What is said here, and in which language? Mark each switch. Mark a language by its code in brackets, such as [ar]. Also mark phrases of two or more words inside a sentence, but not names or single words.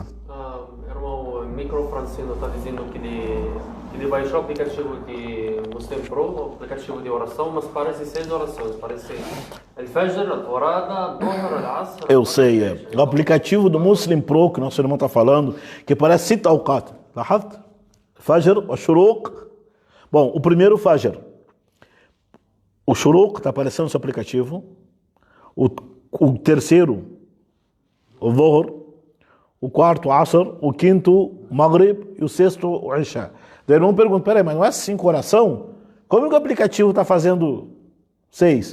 [pt] Irmão Micro Francino está dizendo que ele baixou o aplicativo de Muslim Pro, o aplicativo de oração, mas parece 6 orações. Parece Al-Fajr, Al-Dorada, Dhuhr, Al-Asr. Eu sei, o aplicativo do Muslim Pro, que nosso irmão está falando, que parece 6 awqat. Lahaft? Fajr, o Shuruq. Bom, o primeiro Fajr. O Shuruq está aparecendo no seu aplicativo. O terceiro, o Dhuhr. O quarto, Asr. O quinto, Maghrib. E o sexto, o Isha. Daí o irmão pergunta, peraí, mas não é 5 oração? Como que o aplicativo está fazendo 6?